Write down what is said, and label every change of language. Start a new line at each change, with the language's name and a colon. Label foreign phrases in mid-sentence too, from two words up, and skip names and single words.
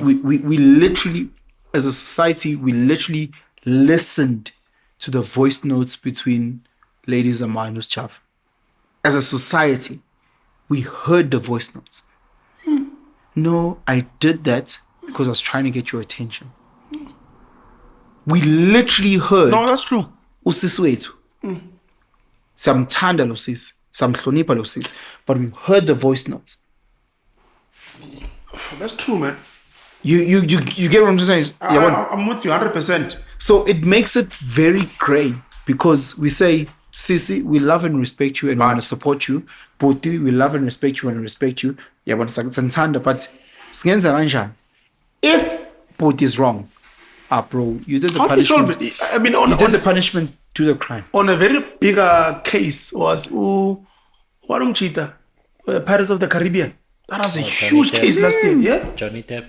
English: we literally, as a society, we literally listened to the voice notes between Ladies and Mlotshwa. As a society, we heard the voice notes. No, I did that because I was trying to get your attention. We literally heard. No, that's true.
Zulu: Usisi wethu. Samthanda lo sisi, samhlonipha lo sisi,
English: but we heard the voice notes. That's true, man. You get what I'm saying? I'm with you 100%. So it makes it very grey because we say, Sisi, we love and respect you and we want to support you. Boti, we love and respect you and respect you. Yeah, but
Zulu: singenza kanjani?
English: If Boti is wrong, bro, you did the How do you solve punishment. it? I mean, You did the punishment to the crime. on a very bigger case was Warumchita, Pirates of the Caribbean. That was a huge Depp. case last year, yeah? Johnny Depp.